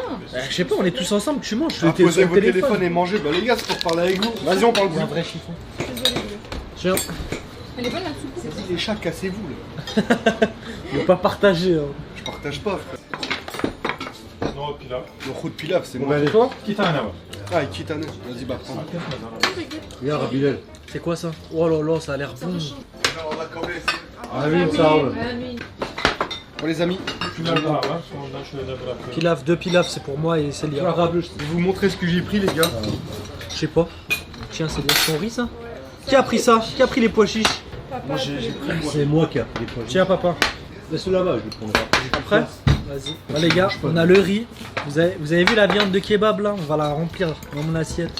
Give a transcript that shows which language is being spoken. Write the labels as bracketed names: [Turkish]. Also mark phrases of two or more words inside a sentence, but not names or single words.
[French] Je sais pas, on est tous ensemble, tu manges. Ah, T'es posez sur vos le téléphones et mangez. Bah les gars, c'est pour parler avec vous. Vas-y, on parle C'est un vous. vrai chiffon. Je suis désolée, Léo. Tiens, Elle est bonne la soupe. Vas-y les chats, cassez-vous là. on va pas partager. Hein. Je partage pas. frère. [Turkish] No pilav. [French] Le roux de pilaf, c'est Bon, moi. allez. Toi? [Turkish] 2 tane var. [French] Ah, il quitte un œuf. Vas-y, bah prends. Regarde, Bilal. C'est quoi ça? Oh là là, ça a l'air bon. Ah oui, ça roule. Bon les amis, [Turkish] Pilav daha var. Sonradan şöyle bırakıyorum. [French] Pilaf, 2 pilaf, c'est pour moi et Célia. je vais vous montrer ce que j'ai pris les gars. Je sais pas. Tiens, c'est de ton riz ça? Qui a pris ça? Qui a pris les pois chiches? Papa, C'est moi qui ai pris les pois. Tiens, papa. Laisse-le là-bas, je le prendrai. Prêt? Vas-y. Bon, les gars, on a le riz. Vous avez vu la viande de kebab là? On va la remplir dans mon assiette.